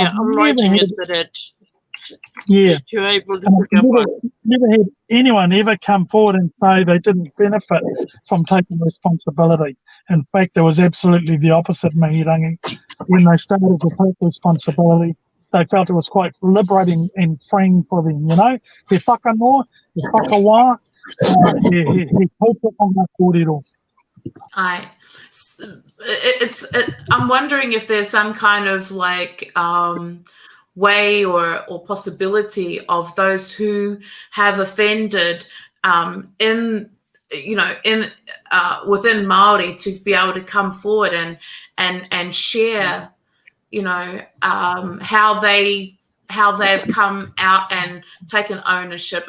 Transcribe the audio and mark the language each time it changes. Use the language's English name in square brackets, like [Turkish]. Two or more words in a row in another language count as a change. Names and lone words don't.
[English] You're able to never had anyone ever come forward and say they didn't benefit from taking responsibility. In fact, it was absolutely the opposite, Mihirangi. When they started to take responsibility, they felt it was quite liberating and freeing for them, you know. [Māori] He whakanoa, he whakawā, he taupo o ngā kōrero. [English] I'm wondering if there's some kind of like way or possibility of those who have offended within Māori to be able to come forward and share, you know, how they've come out and taken ownership.